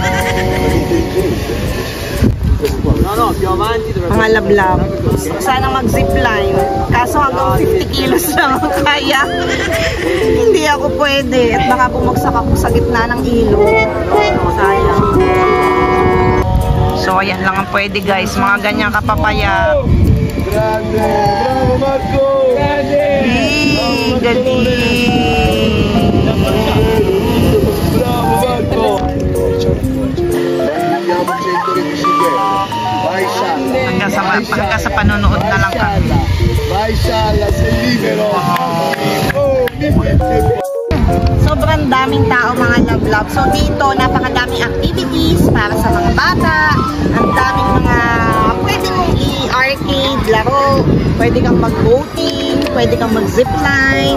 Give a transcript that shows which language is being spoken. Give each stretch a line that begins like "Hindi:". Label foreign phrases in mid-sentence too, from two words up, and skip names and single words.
Filipino: Mga lablab, gusto ko sanang mag-zipline kaso hanggang 50 kilos lang ang kaya. Hindi ako pwede at baka bumagsak ako sa gitna ng ilog. Sayang. So ayan lang ang pwede guys, mga ganyang kapapaya.
Italian: Grande! Bravo Marco!
Filipino: Hey, galing!
Italian: Bravo Marco!
Filipino: Hanggang sa panonood na lang kami.
Italian: Vai sala, sei libero!
Filipino: Sobrang daming tao, mga love-love. So dito, napakadaming activities para sa mga bata. Ang daming mga pwede mong i-arcade, laro. Pwede kang mag-boating, pwede kang mag-zipline.